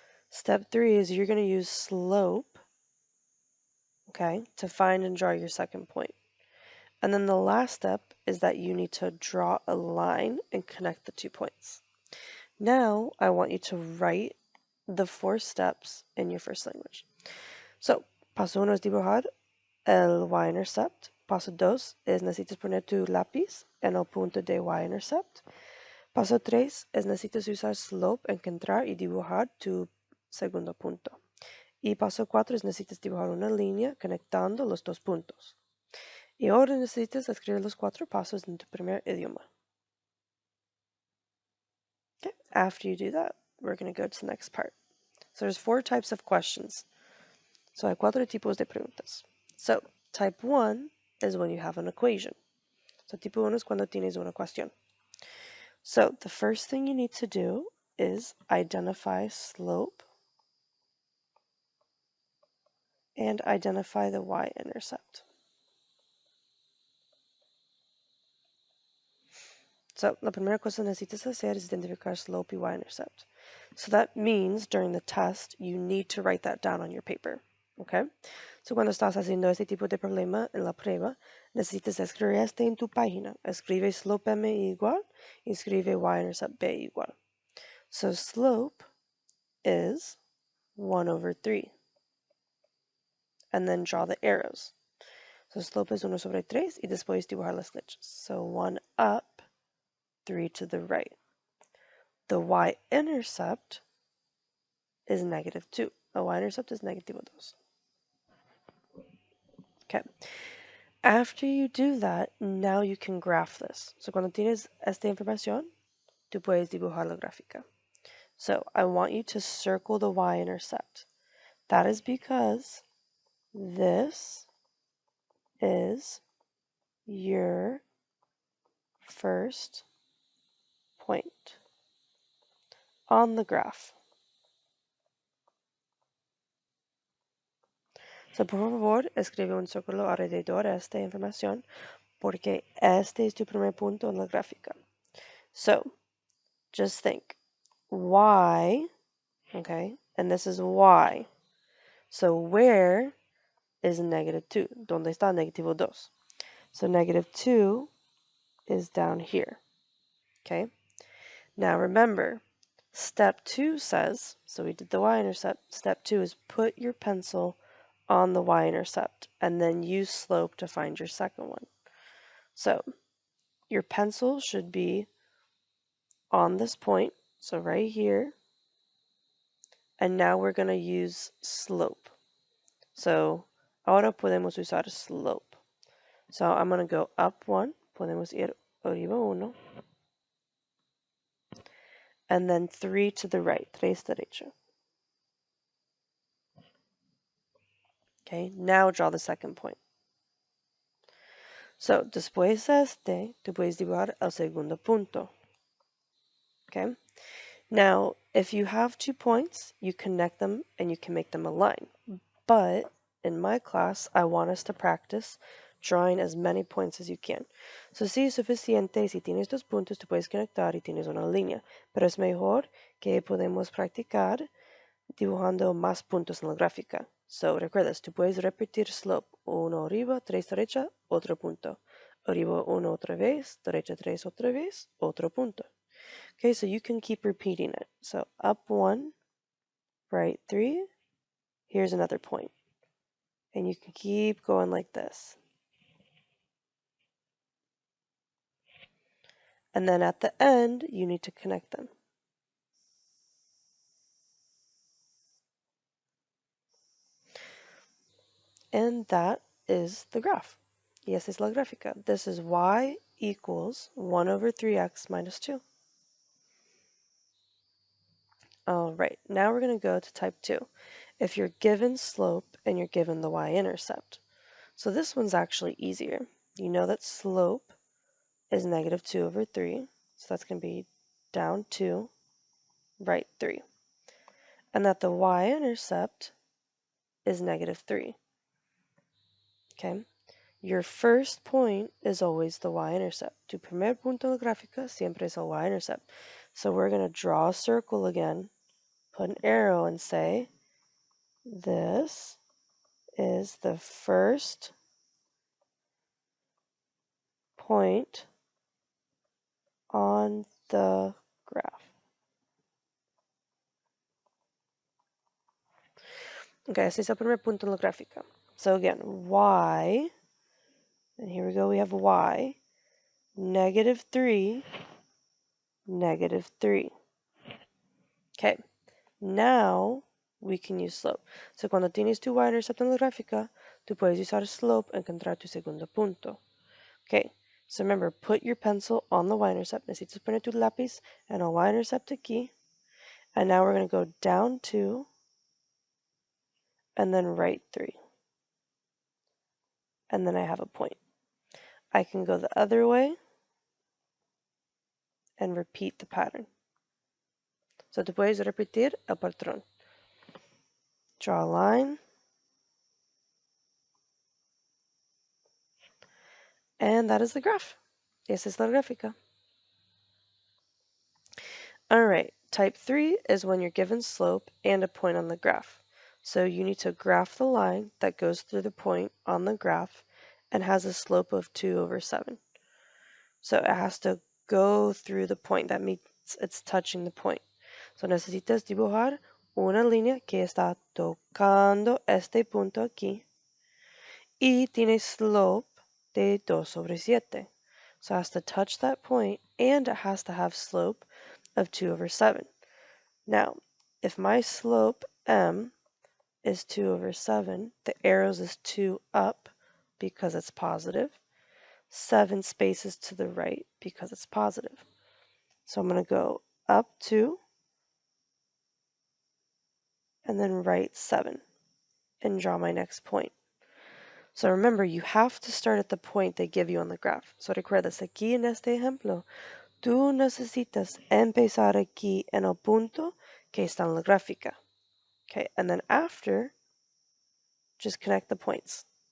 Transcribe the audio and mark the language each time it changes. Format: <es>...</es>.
<en>Step 3 is you're going to use slope, okay, to find and draw your second point. And then the last step is that you need to draw a line and connect the 2 points. Now, I want you to write the 4 steps in your first language.</en> <es>So, paso 1 es dibujar el y-intercept. Paso 2 es necesitas poner tu lápiz en el punto de y-intercept. Paso 3 es necesitas usar slope, encontrar y dibujar tu segundo punto. Y paso 4 es necesitas dibujar una línea conectando los 2 puntos. Y ahora necesitas escribir los 4 pasos en tu primer idioma.</es> <en>Okay. After you do that, we're going to go to the next part. So there's 4 types of questions.</en> <es>So hay 4 tipos de preguntas.</es> <en>So type 1 is when you have an equation.</en> <es>So tipo 1 es cuando tienes una cuestión.</es> <en>So the first thing you need to do is identify slope and identify the y-intercept.</en> <es>So la primera cosa que necesitas hacer es identificar slope y y-intercept.</es> <en>So that means during the test, you need to write that down on your paper. Okay?</en> <es>So cuando estás haciendo este tipo de problema en la prueba, necesitas escribir este en tu página. Escribe slope m igual y escribe y-intercept b igual.</es> <en>So slope is 1/3. And then draw the arrows. So slope is 1/3</en> <es>y después dibujar las flechas.</es> <en>So 1 up, 3 to the right. The y-intercept is -2. The y-intercept is -2. Okay. After you do that, now you can graph this.</en> <es>So cuando tienes esta información, tú puedes dibujar la gráfica.</es> <en>So I want you to circle the y-intercept. That is because this is your first point on the graph.</en> <es>So, por favor, escribe un círculo alrededor de esta información porque este es tu primer punto en la gráfica.</es> <en>So, just think, y, okay, and this is y. So, where is -2?</en> <es>¿Dónde está -2?</es> <en>So, -2 is down here, okay? Now, remember, step 2 says, so we did the y-intercept, step 2 is put your pencil on the y-intercept and then use slope to find your second one. So your pencil should be on this point, so right here, and now we're going to use slope. So</en> <es>ahora podemos usar slope.</es> <en>So I'm going to go up 1,</en> <es>podemos ir arriba 1,</es> <en>and then 3 to the right,</en> <es>3 derecha.</es> <en>Okay, now draw the second point.</en> <es>So, después de este, tú puedes dibujar el segundo punto.</es> <en>Okay? Now, if you have 2 points, you connect them and you can make them a line. But in my class, I want us to practice drawing as many points as you can.</en> <es>So sí es suficiente, si tienes 2 puntos, tú puedes conectar y tienes una línea. Pero es mejor que podemos practicar dibujando más puntos en la gráfica. So, recuerdas, tú puedes repetir slope, uno arriba, 3 derecha, otro punto. Arriba uno otra vez, derecha 3 otra vez, otro punto.</es> <en>Okay, so you can keep repeating it. So up 1, right 3, here's another point. And you can keep going like this. And then at the end, you need to connect them. And that is the graph.</en> <es>Y esa es la gráfica.</es> <en>This is y equals 1 over 3x minus 2. All right, now we're going to go to type 2. If you're given slope and you're given the y-intercept. So this one's actually easier. You know that slope is negative 2 over 3. So that's going to be down 2, right 3. And that the y-intercept is negative 3. Okay? Your first point is always the y-intercept.</en> <es>Tu primer punto en la gráfica siempre es el y-intercept.</es> <en>So we're going to draw a circle again, put an arrow and say, this is the first point on the graph.</en> <es>Okay, ese es el primer punto en la gráfica.</es> <en>So again, y, and here we go, we have y, negative 3, negative 3. Okay, now we can use slope.</en> <es>So cuando tienes tu y-intercept en la gráfica, tú puedes usar slope and encontrar tu segundo punto.</es> <en>Okay, so remember, put your pencil on the y-intercept.</en> <es>Necesitas poner tu lápiz and el y-intercept aquí.</es> <en>And now we're going to go down 2 and then right 3. And then I have a point. I can go the other way and repeat the pattern.</en> <es>So tú puedes repetir el patrón.</es> <en>Draw a line. And that is the graph.</en> <es>Esa es la gráfica.</es> <en>Alright, type 3 is when you're given slope and a point on the graph. So you need to graph the line that goes through the point on the graph and has a slope of 2 over 7. So it has to go through the point. That means it's touching the point.</en> <es>So necesitas dibujar una línea que está tocando este punto aquí y tiene slope de 2 sobre 7.</es> <en>So it has to touch that point and it has to have slope of 2 over 7. Now, if my slope m is 2 over 7, the arrows is 2 up because it's positive, 7 spaces to the right because it's positive. So I'm going to go up 2 and then right 7 and draw my next point. So remember, you have to start at the point they give you on the graph.</en> <es>So recuerdas, aquí en este ejemplo, tú necesitas empezar aquí en el punto que está en la gráfica.</es> <en>Okay, and then after, just connect the points.</en>